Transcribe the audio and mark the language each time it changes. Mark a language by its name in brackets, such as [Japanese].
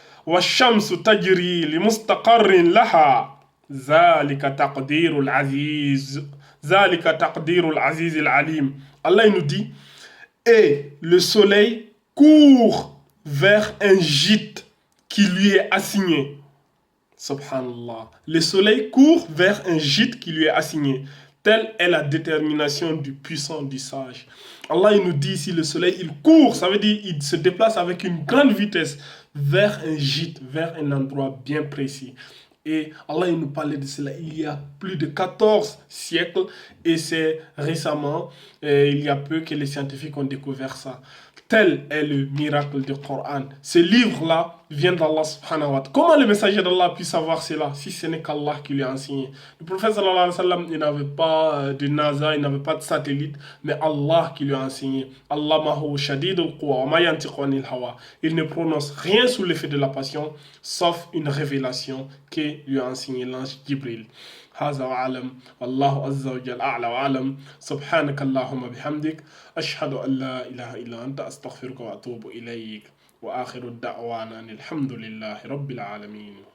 [Arabic] والشمس تجري لمستقر لها ذلك تقدير العزيز العليم. [French] Allah nous dit et le soleil court vers un gîte qui lui est assigné. Subhanallah. Le soleil court vers un gîte qui lui est assigné. Telle est la détermination du puissant, du sage. Allah il nous dit ici le soleil il court, ça veut dire il se déplace avec une grande vitesse vers un gîte, vers un endroit bien précis. Et Allah il nous parlait de cela il y a plus de 14 siècles et c'est récemment, il y a peu que les scientifiques ont découvert ça. Tel est le miracle du Coran. Ce livre-là vient d'Allah subhanahu wa ta'ala. Comment le messager d'Allah a pu savoir cela si ce n'est qu'Allah qui lui a enseigné? Le prophète sallallahu alayhi wa sallam, il n'avait pas de NASA, il n'avait pas de satellite, mais Allah qui lui a enseigné. [Arabic] Allah mahu shadidul quwa wa ma yantiqu anil hawa. [French] Il ne prononce rien sous l'effet de la passion, sauf une révélation que lui a enseigné l'ange Jibril. [Arabic] هذا وأعلم والله عز وجل أعلى وأعلم سبحانك اللهم بحمدك أشهد أن لا إله إلا أنت أستغفرك وأتوب إليك وآخر الدعوانا الحمد لله رب العالمين.